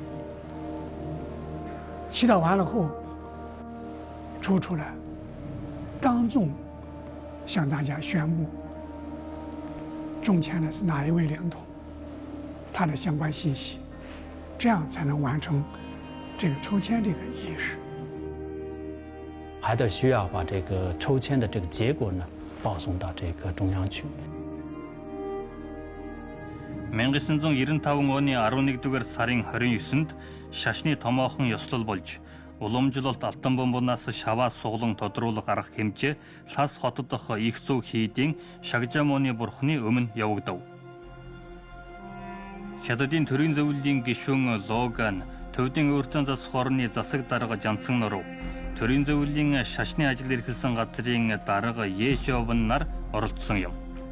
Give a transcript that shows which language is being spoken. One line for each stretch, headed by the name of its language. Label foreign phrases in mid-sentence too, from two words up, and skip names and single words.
Chinese: 祈祷完了后，抽出来，当众向大家宣布中签的是哪一位灵童。他的相关信息，这样才能完成这个抽签这个仪式。还得需要把这个抽签的这个结果呢报送到这个中央去。
Mongolian: 1995 оны 11-р сарын 29-нд шашны томоохон ёслол болж уламжлалт алтан бомбоноос шаваа суглан тодруулах арга хэмжээ Лас хотод дох их зүү хийдийн Шагжамуны бурхны өмнө явагдав. Хятадын төрийн зөвлөлийн гишүүн Логан төвдийн өөртөө засах орны засаг дарга Жанссан нуруу төрийн зөвлөлийн шашны ажил эрхэлсэн газрын дарга Ешовн нар оролцсон юм.